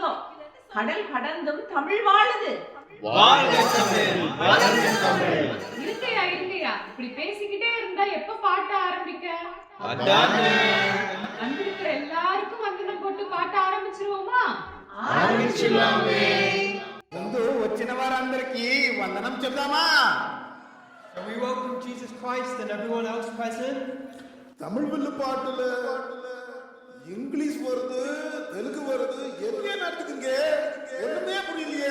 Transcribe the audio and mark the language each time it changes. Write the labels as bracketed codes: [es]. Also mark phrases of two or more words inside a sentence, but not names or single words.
[ta] கடல் கடந்தும் தமிழ் வாழுது. வாழ்க தமிழ், வளர்க தமிழ். இருக்கையா இப்படி பேசிக்கிட்டே இருந்தா எப்ப பாட்ட ஆரம்பிக்க? அதானே. வந்திருக்கிற எல்லாருக்கும் வந்தனம் போட்டு பாட்ட ஆரம்பிச்சிருவோமா? ஆரம்பிச்சிடலாமே. [te] వచ్చిన వారందరికీ వందనం చెప్దామా? [en] We welcome Jesus Christ and everyone else present. [ta] தமிழ் வில்லு பாட்டுல இங்கிலீஷ் வருது, தெலுங்கு வருது, என்ன நடக்குதுங்க? ஒண்ணுமே புரியலையே.